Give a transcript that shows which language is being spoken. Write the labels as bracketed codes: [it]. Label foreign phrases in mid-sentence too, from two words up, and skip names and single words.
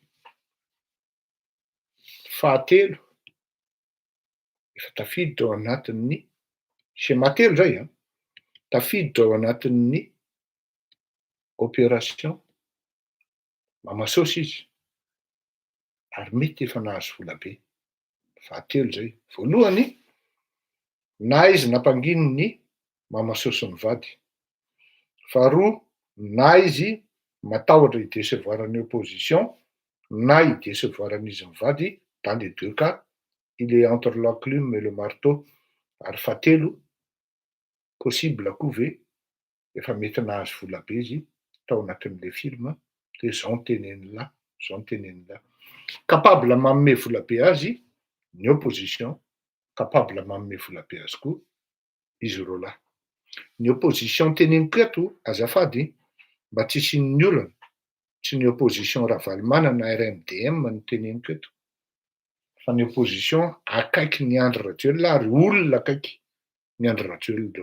[mg] 3, efa tafiditra ao anatin'ny schéma 3 zay tafiditra ao anatin'ny opération Mamasosy izy ary mety efa nahazo vola be. 3 zay. Voalohany, na izy nampangino ny Mamasosy mivady. 2, na izy matahotra hidecevoir ny opposition na hidecevoir an'izy mivady. [fr] Dans les 2 cas, il est entre l'enclume et le marteau. [mg] Ary 3, possible koa ve efa mety nahazo vola be izy tao anatin'le film dia zao ny teneniny là. Capable manome vola be azy ny opposition, capable manome vola be azy koa izy roa lahy. Ny opposition teneniko eto azafady mba tsy hisian'ny olona, tsy ny opposition Ravalomanana na RMDM no teneniko eto Fa ny opposition akaiky ny Andry Rajoelina ary olona akaiky ny Andry Rajoelina reo.